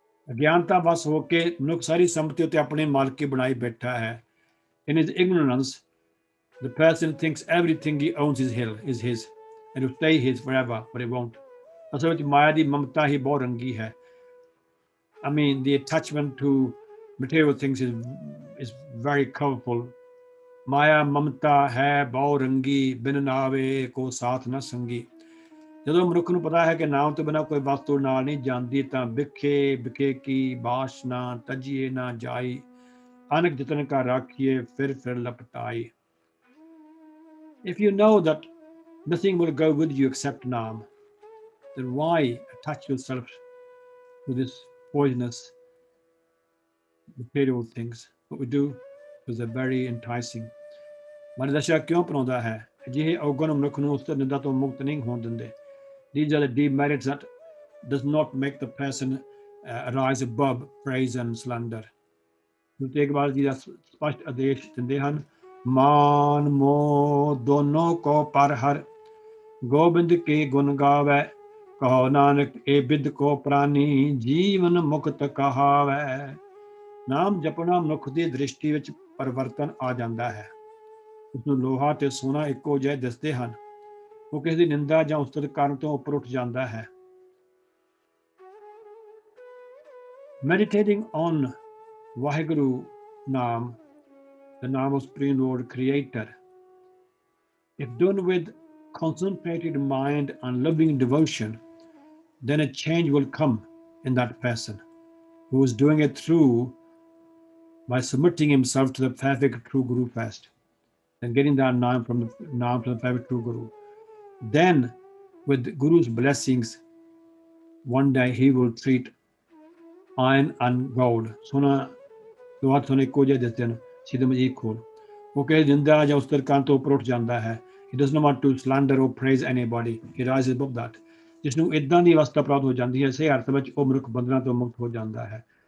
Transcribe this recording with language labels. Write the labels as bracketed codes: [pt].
[pa] ਅਗਿਆਨਤਾ ਵਸ ਹੋ ਕੇ ਮਨੁੱਖ ਸਾਰੀ ਸੰਪਤੀ ਉੱਤੇ ਆਪਣੀ ਮਾਲਕੀ ਬਣਾਈ ਬੈਠਾ ਹੈ। [en] In his ignorance, the person thinks everything he owns is his and will stay his forever, but it won't. [pa] ਅਸਲ ਵਿੱਚ ਮਾਇਆ ਦੀ ਮਮਤਾ ਹੀ ਬਹੁ ਰੰਗੀ ਹੈ। [en] I mean, the attachment to material things is very colorful. [pa] ਮਾਇਆ ਮਮਤਾ ਹੈ ਬਹੁ ਰੰਗੀ, ਬਿਨ ਨਾਵੇ ਕੋ ਸਾਥ ਨਾ ਸੰਗੀ। ਜਦੋਂ ਮਨੁੱਖ ਨੂੰ ਪਤਾ ਹੈ ਕਿ ਨਾਮ ਤੋਂ ਬਿਨਾਂ ਕੋਈ ਵਸਤੂ ਨਾਲ ਨਹੀਂ ਜਾਂਦੀ ਤਾਂ ਵਿਖੇ ਕੀ ਬਾਸ਼ ਨਾ ਤਜੀਏ ਨਾ ਜਾਈ, ਅਨਕ ਜਤਨ ਕਾ ਰਾਖੀਏ ਫਿਰ ਲਪਟਾਈ। [en] If you know that nothing will go with you except Naam, then why attach yourself to this poisonous material things? What we do is very enticing. [pa] ਮਨ ਦਸ਼ਾ ਕਿਉਂ ਅਪਣਾਉਂਦਾ ਹੈ? ਅਜਿਹੇ ਔਗਣ ਮਨੁੱਖ ਨੂੰ ਉਸ ਨਿੰਦਾ ਤੋਂ ਮੁਕਤ ਨਹੀਂ ਹੋਣ ਦਿੰਦੇ। [en] These are the demerits that does not make the person rise above praise and slander. [pa] Guru Tegh Bahadur ji ਦਾ ਸਪਸ਼ਟ ਆਦੇਸ਼ ਦਿੰਦੇ ਹਨ, ਮਾਨ ਮੋਹ ਦੋਨੋਂ ਕੋ ਪਰ ਹਰ, ਗੋਬਿੰਦ ਕੇ ਗੁਣ ਗਾਵੈ, ਕਹੋ ਨਾਨਕ ਇਹ ਬਿਦ ਕੋ ਪ੍ਰਾਨੀ, ਜੀਵਨ ਮੁਕਤ ਕਹਾਵੈ। ਨਾਮ ਜਪਣਾ ਮਨੁੱਖ ਦੀ ਦ੍ਰਿਸ਼ਟੀ ਵਿੱਚ ਪਰਿਵਰਤਨ ਆ ਜਾਂਦਾ ਹੈ। ਉਸਨੂੰ ਲੋਹਾ ਤੇ ਸੋਨਾ ਇੱਕੋ ਜਿਹੇ ਦਿਸਦੇ ਹਨ। ਉਹ ਕਿਸੇ ਦੀ ਨਿੰਦਾ ਜਾਂ ਉਸਤਤ ਕਰਨ ਤੋਂ ਉੱਪਰ ਉੱਠ ਜਾਂਦਾ ਹੈ। [en] Meditating on Vaheguru Naam, the Naam of Supreme Lord Creator, if done with concentrated mind and loving devotion, then a change will come in that person who is doing it through by submitting himself to the perfect true Guru first and getting that Naam from the perfect true Guru. Then, with Guru's blessings, one day he will treat iron and gold. [pa] Sona ਲੋਹਾ ਤੁਹਾਨੂੰ ਇੱਕੋ ਜਿਹੇ ਦਿਸਦੇ ਹਨ, ਸਿੱਧ ਮਜੀਦ ਖੋਲ। ਉਹ ਕਿਸੇ ਨਿੰਦਾ ਜਾਂ ਉਸਤਤ ਕਰਨ ਤੋਂ ਉੱਪਰ ਉੱਠ ਜਾਂਦਾ ਹੈ। [en] He does not want to slander or praise anybody. He rises above that. [pa] ਜਿਸ ਨੂੰ ਇਦਾਂ ਦੀ ਅਵਸਥਾ ਪ੍ਰਾਪਤ ਹੋ ਜਾਂਦੀ ਹੈ, ਇਸੇ ਅਰਥ ਵਿੱਚ ਉਹ ਮਨੁੱਖ ਬੰਧਨਾਂ ਤੋਂ ਮੁਕਤ ਹੋ ਜਾਂਦਾ ਹੈ।